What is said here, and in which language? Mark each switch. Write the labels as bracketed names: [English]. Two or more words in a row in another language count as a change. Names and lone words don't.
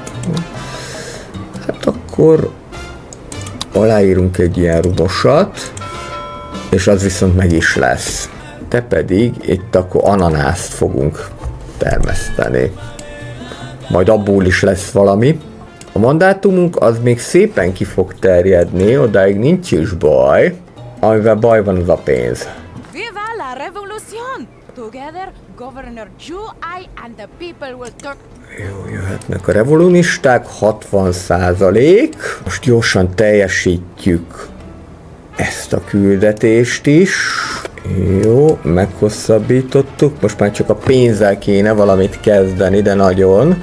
[Hungarian] Hát akkor aláírunk egy ilyen rumosat, és az viszont meg is lesz. Te pedig itt akkor ananászt fogunk termeszteni. Majd abból is lesz valami. A mandátumunk az még szépen ki fog terjedni, odáig nincs is baj. Amivel baj van, az a pénz. [Spanish] Viva la revolución! [English] Together, Governor Zhu Ai and the people will turn... [Hungarian] Jó, jöhetnek a revolunisták, 60%. Most gyorsan teljesítjük ezt a küldetést is. Jó, meghosszabbítottuk. Most már csak a pénzzel kéne valamit kezdeni, de nagyon.